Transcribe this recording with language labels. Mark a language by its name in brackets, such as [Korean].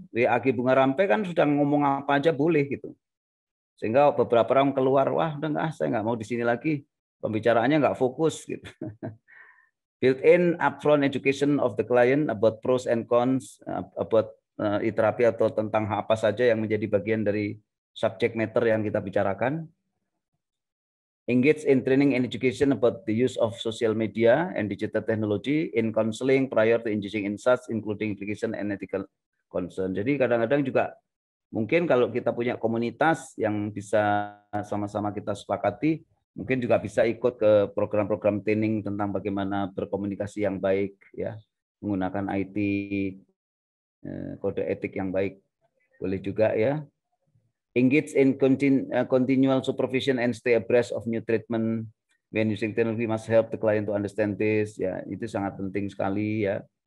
[Indonesian] WAG bunga rampai kan sudah ngomong apa aja boleh gitu. Sehingga beberapa orang keluar, wah udah enggak, saya nggak mau di sini lagi, pembicaraannya nggak fokus gitu. [English] Built-in upfront education of the client about pros and cons, about e-terapi [Indonesian] atau tentang apa saja yang menjadi bagian dari subject matter yang kita bicarakan. [English] Engage in training and education about the use of social media and digital technology in counseling prior to engaging in such, including implication and ethical concern. [Indonesian] Jadi kadang-kadang juga mungkin kalau kita punya komunitas yang bisa sama-sama kita sepakati, mungkin juga bisa ikut ke program-program training tentang bagaimana berkomunikasi yang baik, ya, menggunakan IT, kode etik yang baik, boleh juga ya. [English] Engage in continual supervision and stay abreast of new treatment when using technology must help the client to understand this. [Indonesian] Ya, itu sangat penting sekali ya.